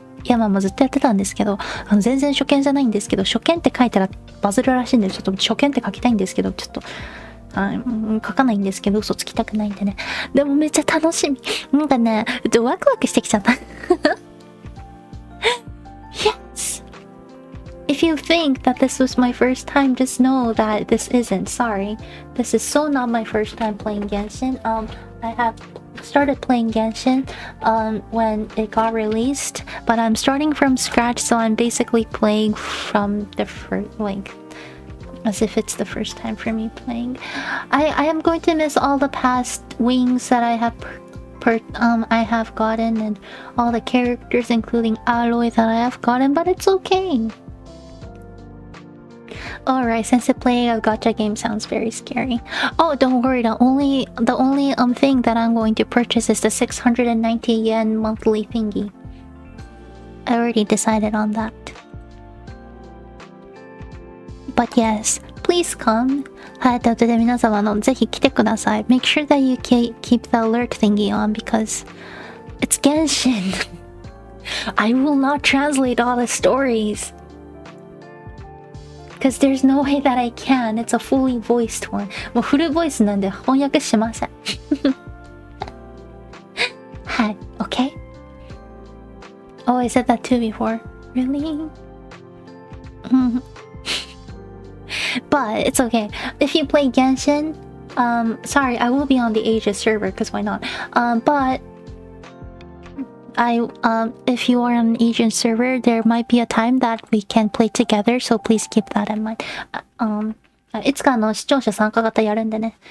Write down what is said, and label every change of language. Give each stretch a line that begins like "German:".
Japanese: いや、ずっとやってたんですけど、全然初見じゃないんですけど、初見って書いたらバズるらしいんで、ちょっと初見って書きたいんですけど、ちょっと、書かないんですけど、嘘つきたくないんでね。でもめっちゃ楽しみ。なんかね、ワクワクしてきちゃった。
English: Yes! If you think that this was my first time, just know that this isn't. Sorry. This is so not my first time playing Genshin. I have started playing Genshin when it got released, but I'm starting from scratch, so I'm basically playing from the first, like, as if it's the first time for me playing. I am going to miss all the past wings that I have gotten, and all the characters, including Aloy, that I have gotten, but it's okay. Alright, since playing a gacha game sounds very scary. Oh, don't worry, the only thing that I'm going to purchase is the 690 yen monthly thingy. I already decided on that. But yes, please come.
Japanese: はい、ということで皆様ぜひ来てください。
English: Make sure that you keep the alert thingy on because it's Genshin. I will not translate all the stories. Because there's no way that I can. It's a fully voiced one.
Japanese: もうフルボイスなんで翻訳しません。はい、okay?
English: Oh, I said that too before. Really? But it's okay. If you play Genshin, sorry, I will be on the Asia server because why not? But if you are on an Asian server, there might be a time that we can play together, so please keep that in mind.
Japanese: いつか視聴者参加型やるんでね。